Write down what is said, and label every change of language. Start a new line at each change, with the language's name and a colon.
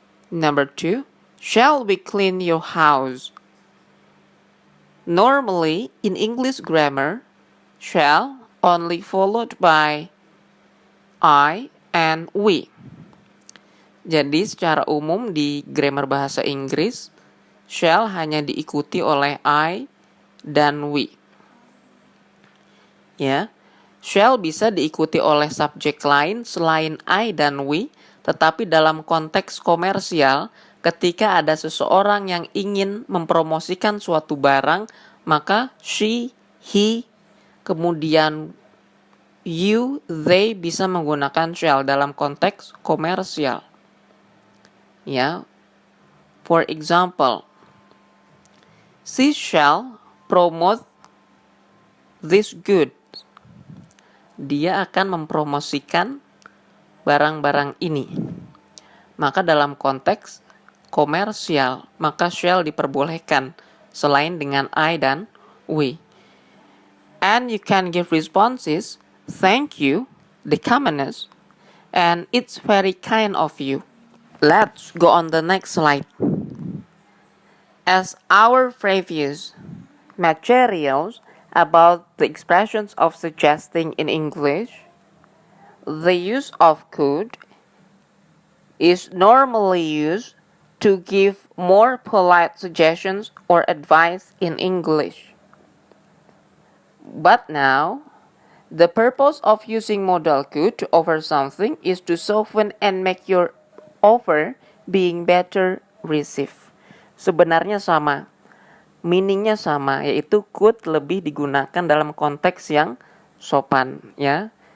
English: Number 2, shall we clean your house? Normally, in English grammar, shall only followed by I and we.
Indonesian: Jadi secara umum di grammar bahasa Inggris, shall hanya diikuti oleh I dan we. Ya, shall bisa diikuti oleh subjek lain selain I dan we, tetapi dalam konteks komersial, ketika ada seseorang yang ingin mempromosikan suatu barang, maka she, he, kemudian you, they bisa menggunakan shall dalam konteks komersial.
English: Ya, for example, she shall promote this good.
Indonesian: Dia akan mempromosikan barang-barang ini. Maka dalam konteks komersial, maka shall diperbolehkan selain dengan I dan we.
English: And you can give responses, thank you, the kindness, and it's very kind of you. Let's go on the next slide. As our previous materials about the expressions of suggesting in English, the use of could is normally used to give more polite suggestions or advice in English. But now, the purpose of using modal could to offer something is to soften and make your offer being better received.
Indonesian: Sebenarnya sama. Meaningnya sama, yaitu could lebih digunakan dalam konteks yang sopan, ya.